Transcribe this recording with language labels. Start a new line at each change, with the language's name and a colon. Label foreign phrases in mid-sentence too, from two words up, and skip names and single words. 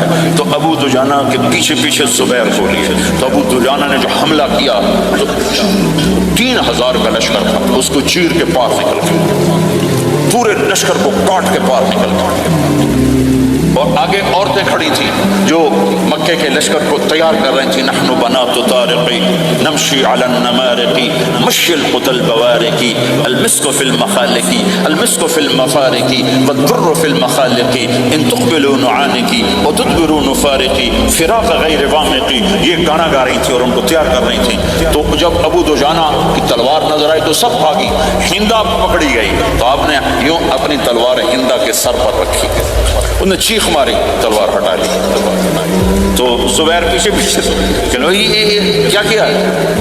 Urdu: تو ابو دجانہ کے پیچھے پیچھے زبیر کو لیے، تو ابو دجانہ نے جو حملہ کیا تو 3000 کا لشکر تھا، اس کو چیر کے پار نکل گیا، پورے لشکر کو کاٹ کے پار نکل گیا۔ اور آگے عورتیں کھڑی تھیں جو مکے کے لشکر کو تیار کر رہی تھیں،
Arabic: نحن بنات طارقی نمشی علی النمارقی مشی القتل بوارقی المسک فی المخالقی المسک فی المفارقی والدر فی المخالقی ان تقبلوا نعانقی وتدبروا نفارقی فراق غیر وامقی،
Urdu: یہ گانا گا رہی تھیں
Arabic: اور ان کو تیار کر رہی تھیں۔
Urdu: تو جب ابو دجانہ کی تلوار نظر آئی تو سب بھاگی، ہندا پکڑی گئی، تو آپ نے یوں اپنی تلوار ہندا کے سر پر رکھی، انہوں نے چیخ ماری، تلوار ہٹا لی۔ تو زبیر پیچھے پیچھے کہ یہ کیا ہے؟